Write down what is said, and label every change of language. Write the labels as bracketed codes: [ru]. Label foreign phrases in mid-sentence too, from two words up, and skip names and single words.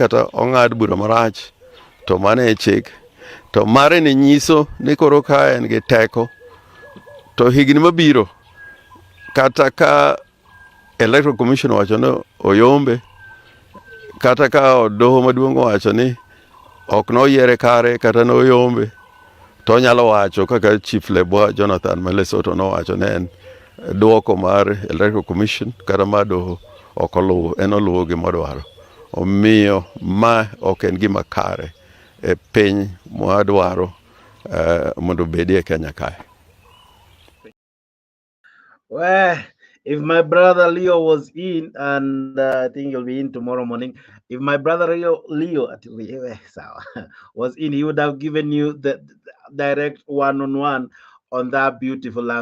[luo] kata ong'ad bura marach to mano e chik, to mare ni nyiso ni koro ka en gi teko to higni mabiro kata ka Electoral Commission owacho ni oyombe kata ka doho maduong' owacho ni ok noyiere kare kata noyombe, to onyalo wacho kaka Chief Lebwa Jonathan ma Lesotho nowacho ne en duoko mar Electoral Commission kata mar doho ok oluwo, en oluwo gimodwaro. Omiyo ma ok en gima kare e piny mwadwaro mondo bedie Kenya kae. [en] Well, if my brother Leo was in, and I think he'll be in tomorrow morning, if my brother Leo was in, he would have given you the direct one-on-one on that beautiful language.